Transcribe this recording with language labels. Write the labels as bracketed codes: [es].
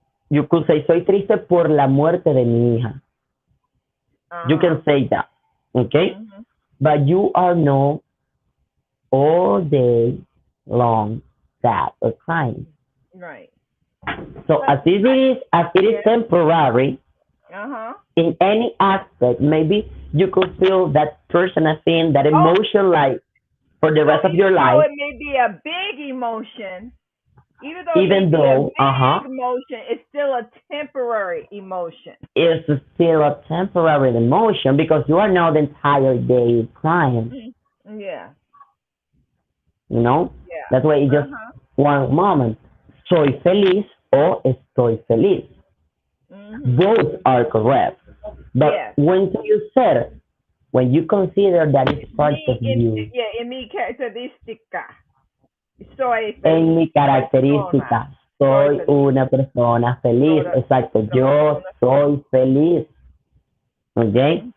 [en] You could say [es] soy triste por la muerte de mi hija. [en] You can say that. Okay? But you are not all day long sad or crying. Right. So as it is temporary, in any aspect, maybe you could feel that personal thing, that emotion, like for the rest of your life. It may be a big emotion. Even though, a big emotion, it's still a temporary emotion. It's still a temporary emotion because you are not the entire day crying. Yeah. You know? Yeah. That's why it's just one moment. [es] Soy feliz or estoy feliz. [en] Both are correct. But when you say, when you consider that it's part of you. [es] En mi característica. Soy feliz. En mi característica. Soy una persona feliz. Exacto. Yo soy feliz. Okay?